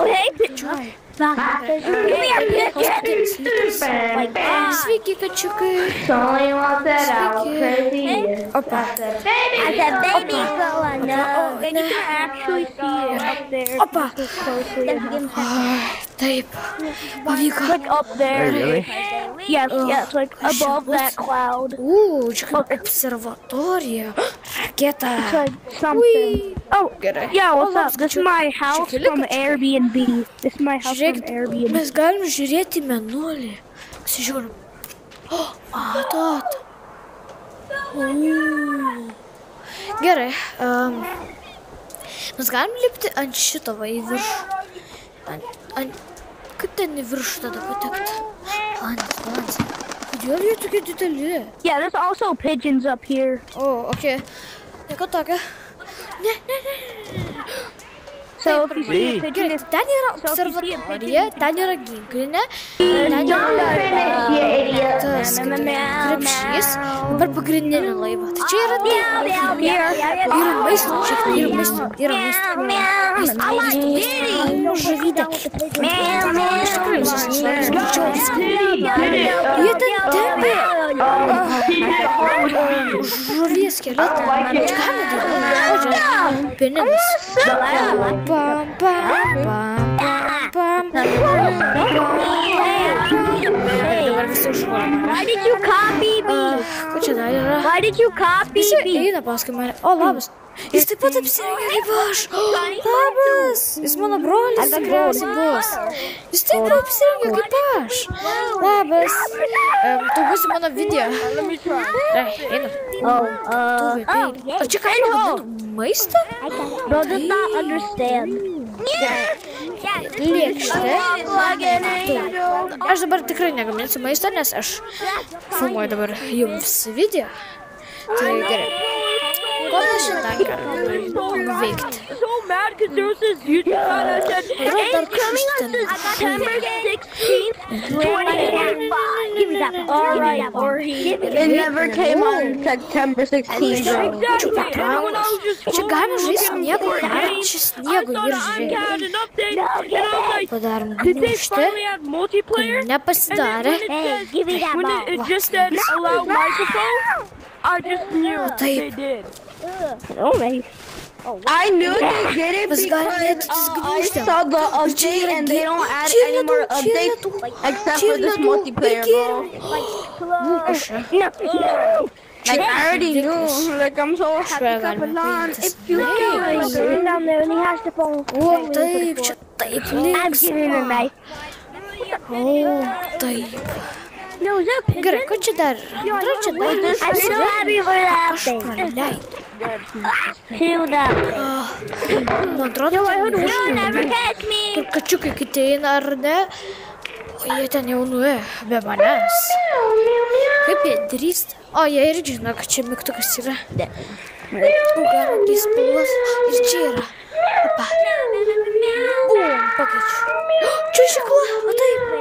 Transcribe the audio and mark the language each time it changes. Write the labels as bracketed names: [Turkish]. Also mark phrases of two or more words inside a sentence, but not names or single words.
[Lithuanian] Sveiki, kačiukai. Sveiki. Opa. Opa. Taip. Pavyko. [English] Yes, like above that cloud. [Lithuanian] Čia kaip observatorija. Raketa. [English] Something. Oh, yeah, what's up? This is my house from Airbnb. [Lithuanian] Žiūrėkit, mes galim žiūrėti mėnulį. Pasižiūrim. Matot. Gerai. Mes galim lipti ant šito va į viršų. Kaip ten į viršų tada patekti? Balansas. Kodėl jie tokie dideli? [English] Yeah, there's also pigeons up here. [Lithuanian] O, okei. Nieko tokio. Ne. [English] So if you see a pigeon, [Lithuanian] Ten yra observatorija, ten yra ginklinė, ten yra tas krepšys, dabar pagrindinį laivą. Tai čia yra maisto, yra maisto. Žavytė. Iš tikrųjų, jie ten tempė žuvies skeletą. Čia ką nedarau? Peninis. [English] Why did you copy me? [Lithuanian] Ko čia dar yra? [English] Why did you copy [Lithuanian] Jis [English] me? [Lithuanian] eina paskui mane. O, labas. Jis taip pat apsirengė kaip aš. Labas. Jis mano brolis tikriausiai bus. Jis taip pat apsirengė kaip aš. Labas. Tu būsi mano video. Eina. Ar čia ką vadintų? Maistą? [English] Bro does not understand. [Lithuanian] Lėkštė. Aš dabar tikrai negaminsiu maisto, nes aš filmuoju dabar jums video. Tai gerai. Ko mes šiandien galime nuveikti? Yra dar kažkas ten. [English] Alright, or it never came on September 16th. [Lithuanian] Čia galima žaisti sniego, čia sniego ir žiūrėti. Padarom gniužtį, kur nepasidarė. Taip. [English] I knew they did it because I saw the update and they don't add any more updates except for this multiplayer, bro. Like, I already knew. Like, I'm so happy to put on. If you guys down there and he has the phone. [Lithuanian] O, taip, čia taip [English] I'm giving him a [Lithuanian] O, taip. Gerai, ko čia dar? Čia dar. [English] I'm so happy for that [Lithuanian] Aš [English] thing. [Lithuanian] praleidau. [English] Shield up. [Lithuanian] Nu, atrodo, [English] You'll never catch me. [Lithuanian] kur kačiukai kiti eina, ar ne? O jie ten jau nuėjo, be manęs. Kaip jie drįsta? O, jie ir žino, kad čia mygtukas yra. Galima spalvas. Ir čia yra. Opa. Bum, pakeičiu. Čiuožykla, o taip.